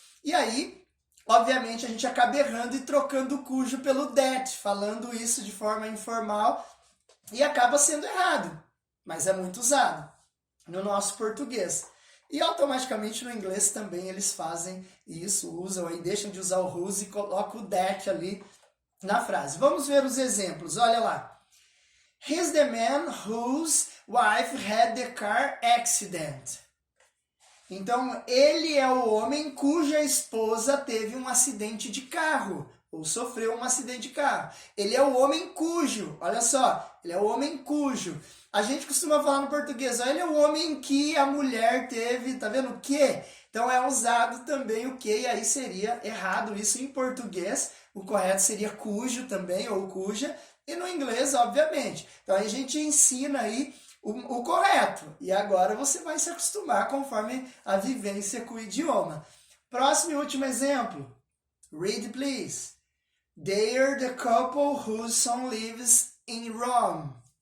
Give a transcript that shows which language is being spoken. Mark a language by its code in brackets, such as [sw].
[pt] E aí, obviamente, a gente acaba errando e trocando o cujo pelo that, falando isso de forma informal e acaba sendo errado, mas é muito usado no nosso português. E automaticamente no inglês também eles fazem isso, usam aí, deixam de usar o whose e colocam o that ali na frase. Vamos ver os exemplos, olha lá. [en] He's the man whose wife had the car accident. [pt] Então, ele é o homem cuja esposa teve um acidente de carro, ou sofreu um acidente de carro. Ele é o homem cujo, olha só, ele é o homem cujo. A gente costuma falar no português, ó, ele é o homem que a mulher teve, tá vendo o que? Então é usado também o que, e aí seria errado isso em português, o correto seria cujo também, ou cuja, e no inglês, obviamente. Então a gente ensina aí o correto. E agora você vai se acostumar conforme a vivência com o idioma. Próximo e último exemplo. [en] Read, please. They are the couple whose son lives in Rome.